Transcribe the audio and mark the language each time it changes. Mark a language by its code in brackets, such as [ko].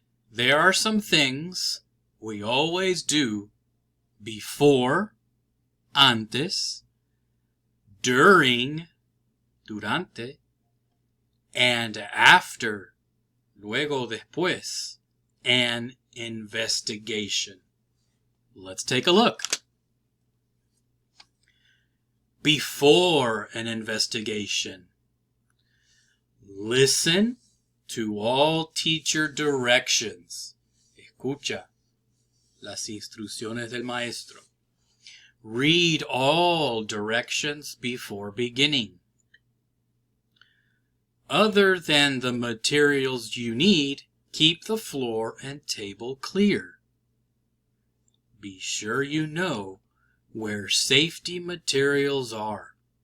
[en] There are some things we always do before, antes, during, durante, and after, luego, después, an investigation. Let's take a look. Before an investigation, listen to all teacher directions. [es] Escucha las instrucciones del maestro. [en] Read all directions before beginning. Other than the materials you need, keep the floor and table clear. Be sure you know where safety materials are.